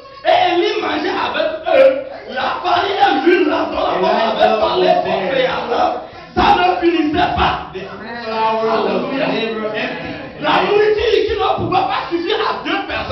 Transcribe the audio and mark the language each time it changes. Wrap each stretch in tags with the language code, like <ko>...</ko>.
<fr>Et Élie mangeait avec eux. La farine et l'huile, la dont la femme avait parlé au préalable, ça ne finissait pas.</fr> <en>The flour was never empty.</en> <fr>La nourriture qui ne pouvait pas suffire à deux personnes.</fr>